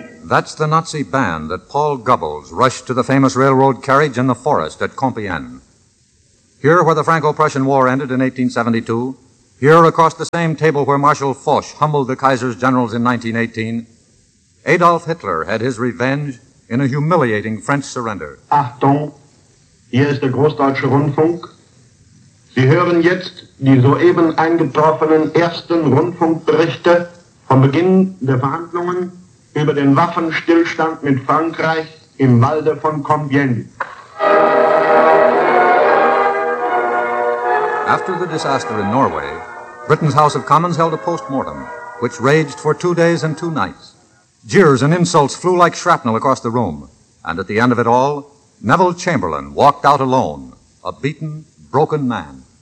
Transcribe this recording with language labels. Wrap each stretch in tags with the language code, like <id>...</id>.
<en>That's the Nazi band that Paul Goebbels rushed to the famous railroad carriage in the forest at Compiègne. Here, where the Franco-Prussian War ended in 1872, here across the same table where Marshal Foch humbled the Kaiser's generals in 1918, Adolf Hitler had his revenge in a humiliating French surrender.</en> <de>Achtung, hier ist der Großdeutsche Rundfunk. Sie hören jetzt die soeben eingetroffenen ersten Rundfunkberichte vom Beginn der Verhandlungen über den Waffenstillstand mit Frankreich im Walde von Compiègne.</de> <en>After the disaster in Norway, Britain's House of Commons held a post-mortem, which raged for 2 days and two nights. Jeers and insults flew like shrapnel across the room, and at the end of it all, Neville Chamberlain walked out alone, a beaten, broken man.</en>